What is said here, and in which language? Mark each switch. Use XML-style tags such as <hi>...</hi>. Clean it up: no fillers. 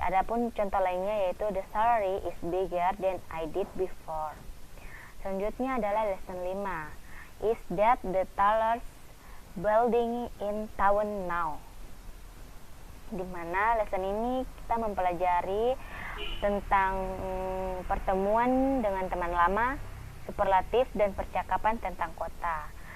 <id>Adapun contoh lainnya yaitu</id> <en>the salary is bigger than I did before.</en> <id>Selanjutnya adalah lesson 5.</id> <en>Is that the tallest building in town now?</en> <id>Dimana lesson ini kita mempelajari tentang pertemuan dengan teman lama, superlatif, dan percakapan tentang kota.</id>